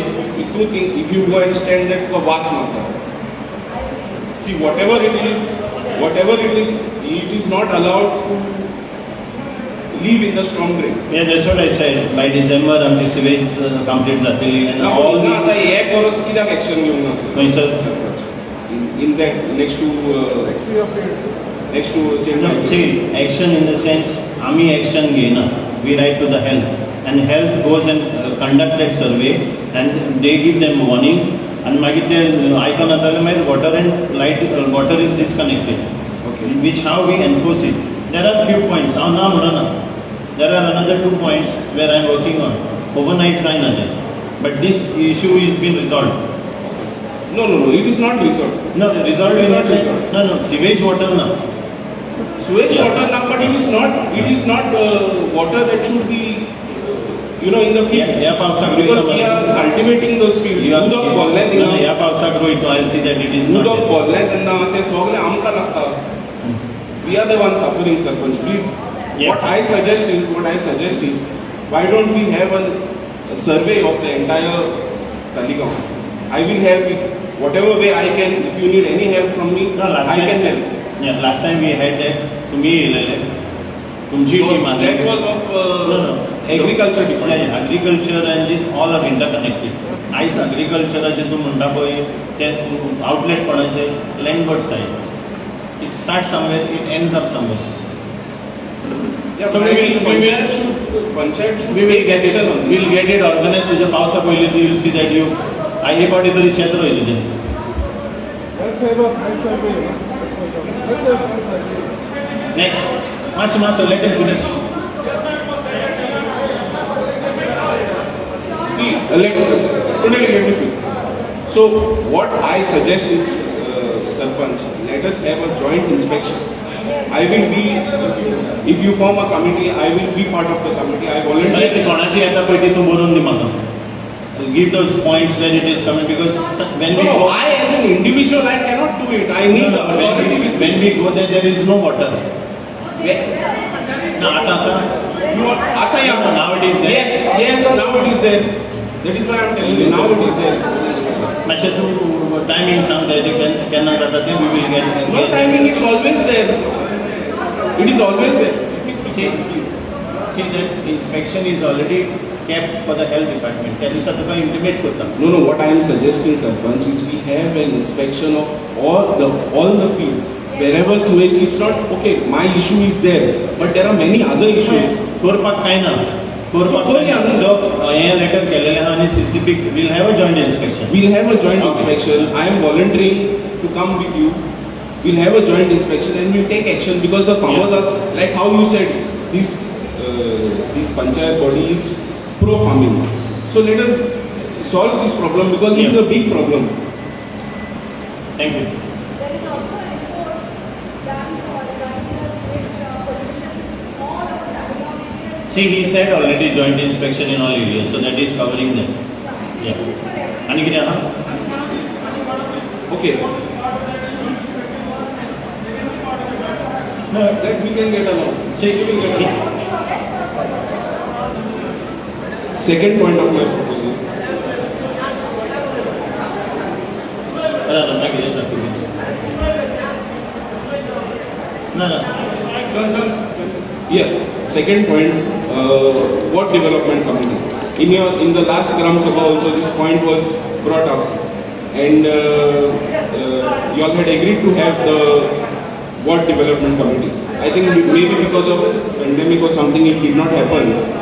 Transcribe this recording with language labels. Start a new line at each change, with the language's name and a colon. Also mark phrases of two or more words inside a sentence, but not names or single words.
English: Two things, if you go and stand at a vast matter, see whatever it is, it is not allowed to live in the storm drain. Yeah, that's what I said. By December, आमची sewage complete जातली and all now these.
Konkani: आता एक वर्ष कित्याक action घेवंक ना?
English: No, sir. In that next to St. No, Michael's. see, action in the sense,
Konkani: आम्ही action घेना.
English: We write to the health. And health goes and conduct that survey and they give them warning and
Konkani: मागीर ते आयकना जाल्यार मागीर
English: water and light water is disconnected. Okay. Which how we enforce it. There are few points.
Konkani: हांव ना म्हणना.
English: There are another 2 points where I am working on.
Konkani: Overnight जायना ते.
English: But this issue is been resolved. No, it is not resolved. No, resolved in the sense. Resolved. No, sewage water na. Sewage Yeah. water now, but it is not water that should be in the fields.
Konkani: ह्या पावसाक
English: Because we are cultivating those fields.
Konkani: उदक भरलें थिंगा. ह्या पावसाक रोयता.
English: I'll see that it is not.
Konkani: उदक भरलें तेन्ना ते सगळें आमकां लागता.
English: We are the ones suffering, Sarpanch. Please, Yeah. what I suggest is, why don't we have a survey of the entire Taligaon? I will help if whatever way I can. If you need any help from me, No, I can help. Yeah, last time we had that.
Konkani: तुम्ही येलेले. तुमची
English: No,
Konkani: टीम आली.
English: that was of No. agriculture department. Yeah, agriculture and this all are interconnected.
Konkani: आयज agricultureचे तूं म्हणटा पळय ते आउटलेट कोणाचे
English: landward side. It starts somewhere, it ends up somewhere. Yeah, So but we I will- think we will- Panchayat should We will take get it. action on this. We'll get it organized.
Konkani: तुझ्या पावसा पयलीं
English: you will see that you.
Konkani: हे पावटी तरी शेत रोयलें तें.
English: Next. Master, let him finish. See, let me speak. So, what I suggest is, Sarpanch, let us have a joint inspection. I will be, if you form a committee, I will be part of the committee. I
Konkani: म्हणजे ती
English: volunteer.
Konkani: कोणाची येता पळय ती तूं बरोवन दी म्हाका.
English: give those points where it is coming, because when we No, go, I as an individual, I cannot do it. I need the authority with me. when we go there is no water. Where- No, Atasa. You want Atayam? No, now it is there. Yes, now it is there. That is why I am telling you, now it is there.
Konkani: मातशें तूं टायमींग सांग तेजें केन्ना जाता तें
English: we will get. No timing, it's always there. It is always there. Let me speak. See that inspection is already kept for the health department. त्या दिसा तुका intimate करता. No, what I am suggesting, Sarpanch, is we have an inspection of all the fields. Wherever sewage, it's not, okay, my issue is there, but there are many other issues.
Konkani: करपाक कांय ना. So, करूया न्हू.
English: So
Konkani: हें लेटर केलेलें आहा आनी
English: CCP will have a joint inspection. We'll have a joint Okay. inspection. I am volunteering to come with you. We'll have a joint inspection and we'll take action because the farmers are, like how you said, this panchayat body is pro-farming. So let us solve this problem because it is a big problem. Thank you. There is also a report done for regarding the state pollution all over the Assam area. See, he said already joint inspection in all areas, so that is covering them. Yeah.
Konkani: आणि कितें आहा?
English: Okay. No, That we can get along. see, we will get it. Second point of my proposal.
Konkani: ना कितें सांगता ना.
English: Yeah. Second point, what development committee? In the last Gram Sabha also this point was brought up, and you all had agreed to have the what development committee. I think maybe because of pandemic or something it did not happen.